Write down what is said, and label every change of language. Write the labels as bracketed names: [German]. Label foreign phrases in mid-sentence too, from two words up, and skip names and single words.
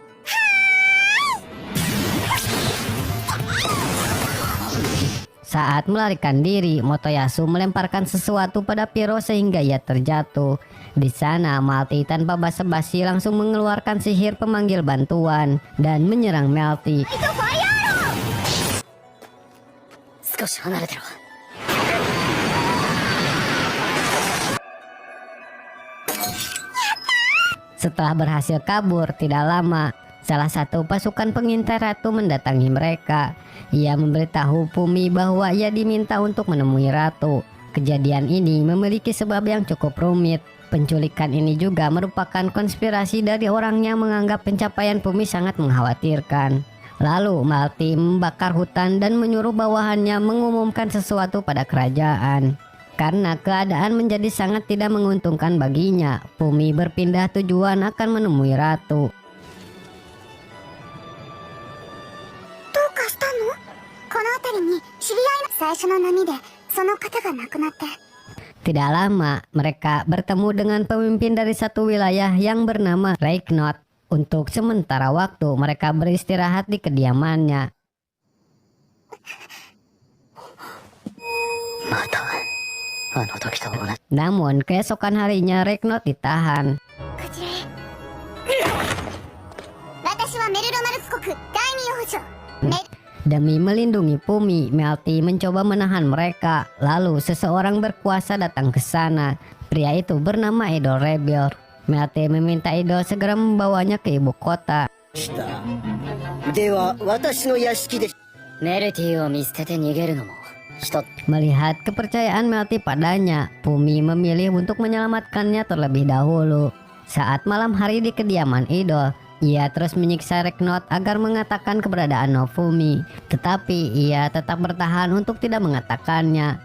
[Indonesian] Saat melarikan diri, Motoyasu melemparkan sesuatu pada Piro sehingga ia terjatuh. Di sana, Melty tanpa basa-basi langsung mengeluarkan sihir pemanggil bantuan dan menyerang Melty. [Japanese] 少し離れてろ。 [Indonesian] Setelah berhasil kabur, tidak lama, salah satu pasukan pengintai ratu mendatangi mereka. Ia memberitahu Pumi bahwa ia diminta untuk menemui ratu. Kejadian ini memiliki sebab yang cukup rumit. Penculikan ini juga merupakan konspirasi dari orang yang menganggap pencapaian Pumi sangat mengkhawatirkan. Lalu Melty membakar hutan dan menyuruh bawahannya mengumumkan sesuatu pada kerajaan. Karena keadaan menjadi sangat tidak menguntungkan baginya, Pumi berpindah tujuan akan menemui ratu. [Japanese] どうかしたの？この辺りに知り合いの最初の波でその方が亡くなって。 [Indonesian] Tidak lama, mereka bertemu dengan pemimpin dari satu wilayah yang bernama Reiknot. Untuk sementara waktu, mereka beristirahat di kediamannya. [Japanese] またあの時と同じ。 [Indonesian] Namun, keesokan harinya Reiknot ditahan. [Japanese] こちらへ。私はメルロマルク国第二王女。 [Indonesian] Demi melindungi Pumi, Melty mencoba menahan mereka. Lalu seseorang berkuasa datang ke sana. Pria itu bernama Idol Rebel. Melty meminta Idol segera membawanya ke ibu kota. [Japanese] では私の屋敷でメルティを見捨てて逃げるのも一つ。 [Indonesian] Melihat kepercayaan Melty padanya, Pumi memilih untuk menyelamatkannya terlebih dahulu. Saat malam hari di kediaman Idol, ia terus menyiksa Reiknot agar mengatakan keberadaan Nofumi. Tetapi ia tetap bertahan untuk tidak mengatakannya.